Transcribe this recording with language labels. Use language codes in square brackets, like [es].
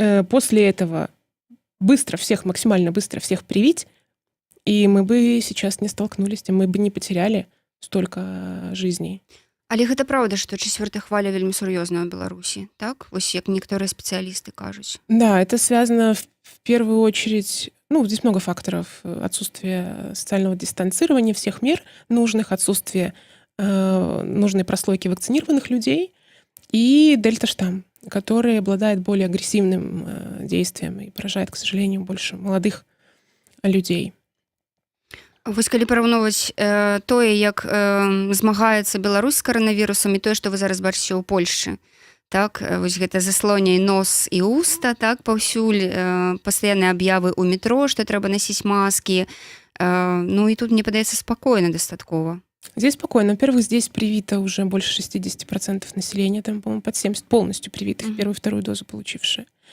[ru] После этого максимально быстро всех привить, и мы бы сейчас не столкнулись, и мы бы не потеряли столько жизней. [be] Але гэта праўда, што 4-я хваля вельмі сур'ёзная ў Беларусі, так? Вось як некаторыя спецыялісты кажуць. [ru] Да, это связано в первую очередь, здесь много факторов. Отсутствие социального дистанцирования всех мер нужных, отсутствие нужной прослойки вакцинированных людей и дельта-штамм, который обладает более агрессивным действием и поражает, к сожалению, больше молодых людей. [be] Вось калі параўноўваць тое, як змагаецца Беларусь з каранавірусам і тое, што вы зараз бачыце ў Польшчы, так, вось гэта заслоняй нос і уста, так, паўсюль пастаянныя аб'явы ў метро, што трэба насіць маскі. Ну і тут, мне падаецца, спакойна дастаткова. [ru] Здесь спокойно. Во-первых, здесь привито уже больше 60% населения, там, по-моему, под 70% полностью привитых, первую и вторую дозу получившие.